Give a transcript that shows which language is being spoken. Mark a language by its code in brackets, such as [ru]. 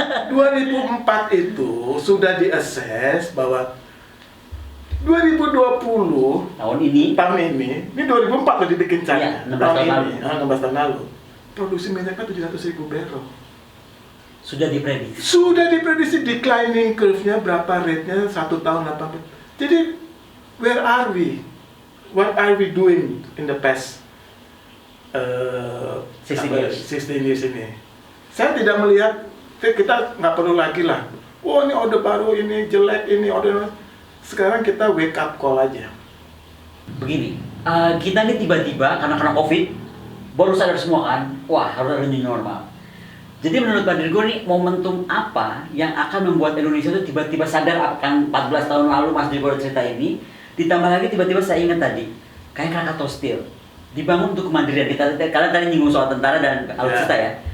[id] 2004 itu sudah di-assess bahwa 2020 Tahun ini 2004 udah dibikin chartnya. Iya, 16 tahun lalu. 16 tahun lalu. Produksi minyaknya 700.000 barrel. sudah diprediksi. Sudah diprediksi declining curve-nya berapa rate-nya 1 tahun 8. [en] Jadi where are we? What are we doing in the past 16 years ini? [id] Saya tidak melihat, kita nggak perlu lagi lah. Oh ini orde baru, ini jelek, ini orde. Sekarang kita [en] wake up call [id] aja. Begini, kita ini tiba-tiba karena COVID baru sadar semua kan, wah harus ada new normal. Jadi menurut Pak Dirgo nih, momentum apa yang akan membuat Indonesia itu tiba-tiba sadar akan 14 tahun lalu Mas Dirgo cerita ini, ditambah lagi tiba-tiba saya ingat tadi, kayak Krakatau Steel, dibangun untuk kemandirian kita, karena tadi nyinggung soal tentara dan alutsista ya.